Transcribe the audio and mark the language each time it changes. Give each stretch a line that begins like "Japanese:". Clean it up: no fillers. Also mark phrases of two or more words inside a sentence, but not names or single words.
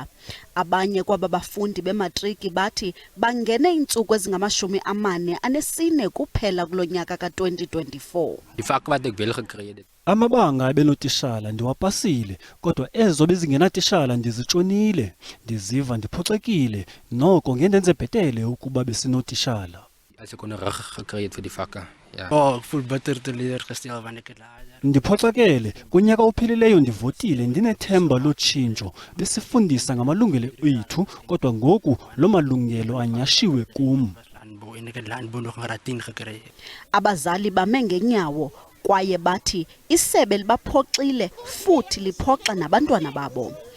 Xhosa: Abanye kwaba bafundi bematriki bathi bangene iintsuku ezingama-44 kuphela kulo nyaka ka-2024. Amabanga benotishala ndiwapasile, kodwa ezo bezingenatishala ndizitshonile. Ndiziva ndiphoxekile, noko ngendenze bhetele ukuba besinotishala.
Afrikaans: As ek onderrig gekry het vir die vakke. Ja. Ek voel bitter teleurgestel wanneer ek dit laat.
Xhosa: Ndiphoxekele, kunyaka ophelileyo ndivotile ndinethemba lotshintsho. Besifundisa ngamalungelo ethu, kodwa ngoku lo malungelo anyashiwe kum. Abazali bame ngenyawo kwaye bathi isebe libaphoxile futhi liphoxa nabantwana babo.